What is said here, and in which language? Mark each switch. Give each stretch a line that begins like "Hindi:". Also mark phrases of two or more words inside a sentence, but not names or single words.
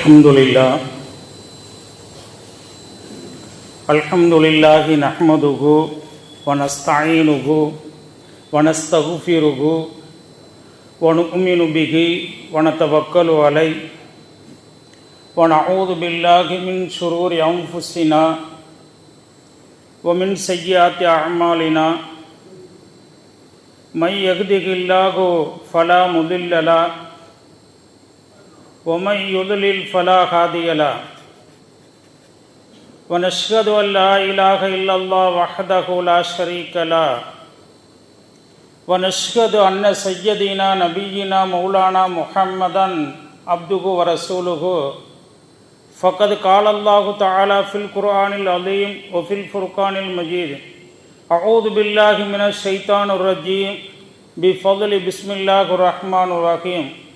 Arabic: الحمد لله نحمده ونستعينه ونستغفره ونؤمن به ونتوكل عليه ونعوذ بالله من شرور أنفسنا ومن سيئات أعمالنا من يهده الله فلا مضل له ومن يضلل فلا هادي له ونشهد أن لا إله إلا الله وحده لا شريك له ونشهد أن سيدنا نبينا مولانا محمدا عبده ورسوله فقد قال الله تعالى في القرآن العظيم وفي الفرقان المجيد أعوذ بالله من الشيطان الرجيم بفضل بسم الله الرحمن الرحيم